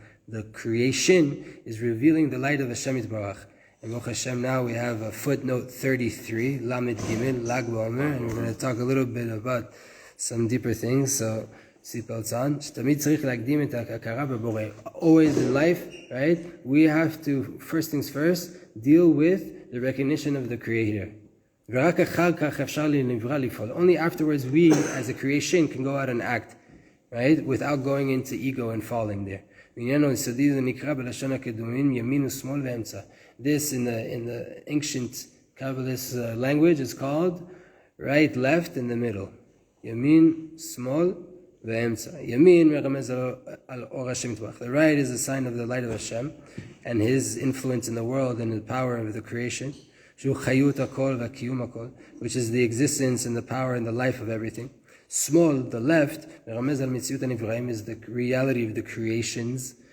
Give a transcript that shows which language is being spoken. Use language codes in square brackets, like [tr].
[en] The creation is revealing the light of Hashem יתברך. And Baruch Hashem, now we have a footnote 33, Lamed Gimel, Lag Ba'omer, and we're going to talk a little bit about some deeper things. So, seatbelts on. [he] שתמיד צריך להקדים את ההכרה בבורא. [en] Always in life, right? We have to, first things first, deal with the recognition of the Creator. [he] ורק אחר כך אפשר לנברא לפעול. [en] Only afterwards we, as a creation, can go out and act, right? Without going into ego and falling there. [he] בעניין היסודי זה נקרא בלשון הקדומים ימין ושמאל ואמצע. [en] This in the ancient Kabbalist language is called right, left, and the middle. [he] ימין, שמאל, ואמצע. ימין מרמז על אור השם יתברך. [en] The right is a sign of the light of Hashem and his influence in the world and the power of the creation. [he] שהוא חיות הכל והקיום הכל, [en] which is the existence and the power and the life of everything. שמאל, the left, [he] מרמז על מציאות הנבראים, [en] is the reality of the creations.